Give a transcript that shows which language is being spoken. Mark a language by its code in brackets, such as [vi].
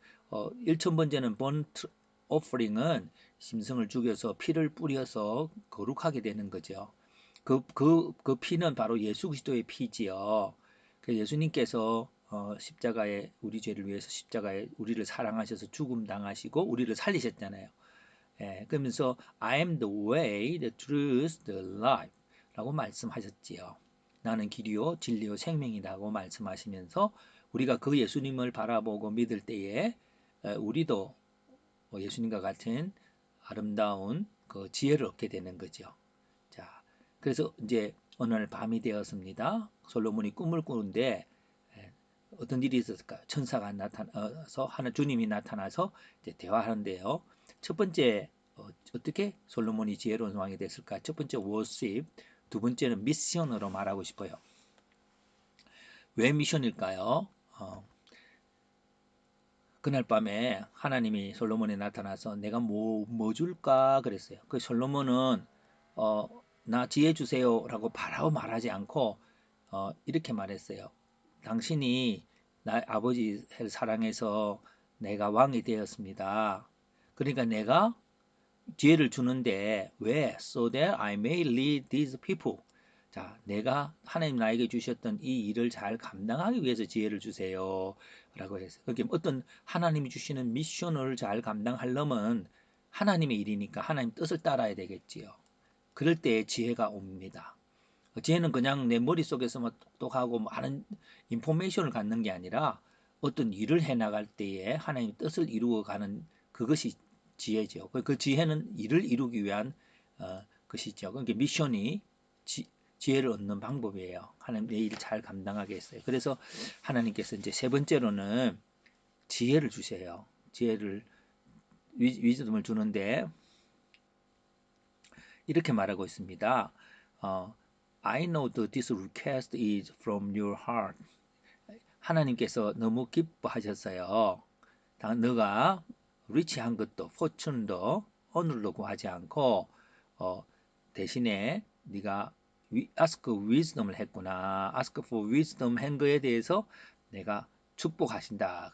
[ko] 1000번째는 번트 오퍼링은 짐승을 죽여서 피를 뿌려서 거룩하게 되는 거죠. 그 피는 바로 예수 그리스도의 피지요. 그 예수님께서 십자가에 우리 죄를 위해서 십자가에 우리를 사랑하셔서 죽음 당하시고 우리를 살리셨잖아요. 예, 그러면서 [en] I am the way, the truth, the life [ko] 라고 말씀하셨지요. 나는 길이요 진리요 생명이라고 말씀하시면서 우리가 그 예수님을 바라보고 믿을 때에 우리도 예수님과 같은 아름다운 그 지혜를 얻게 되는 거죠. 자, 그래서 이제 어느 날 밤이 되었습니다. 솔로몬이 꿈을 꾸는데 어떤 일이 있었을까요? 천사가 나타나서 하나 주님이 나타나서 이제 대화하는데요. 첫 번째 어떻게 솔로몬이 지혜로운 왕이 됐을까? 첫 번째 워십, 두 번째는 미션으로 말하고 싶어요. 왜 미션일까요? 그날 밤에 하나님이 솔로몬에 나타나서 내가 뭐 줄까 그랬어요. 그 솔로몬은 나 지혜 주세요라고 바라고 말하지 않고 이렇게 말했어요. 당신이 나 아버지를 사랑해서 내가 왕이 되었습니다. 그러니까 내가 지혜를 주는데 왜? [en] So that I may lead these people. [ko] 자, 내가 하나님 나에게 주셨던 이 일을 잘 감당하기 위해서 지혜를 주세요. 라고 했어요. 그러니까 어떤 하나님이 주시는 미션을 잘 감당하려면 하나님의 일이니까 하나님 뜻을 따라야 되겠지요. 그럴 때 지혜가 옵니다. 지혜는 그냥 내 머릿속에서만 똑똑하고 많은 인포메이션을 갖는 게 아니라 어떤 일을 해 나갈 때에 하나님의 뜻을 이루어가는 그것이 지혜죠. 그 지혜는 일을 이루기 위한 것이죠. 그러니까 미션이 지혜를 얻는 방법이에요. 하나님 내 일을 잘 감당하게 했어요. 그래서 하나님께서 이제 세 번째로는 지혜를 주세요. 지혜를 위즈덤을 주는데 이렇게 말하고 있습니다. [en] I know that this request is from your heart. [ko] 하나님께서 너무 기뻐하셨어요. 너가 리치한 것도 포춘도 오늘도 구하지 않고 대신에 네가 [en] ask wisdom [ko] 을 했구나. [en] ask for wisdom [ko] 한 거에 대해서 내가 축복하신다.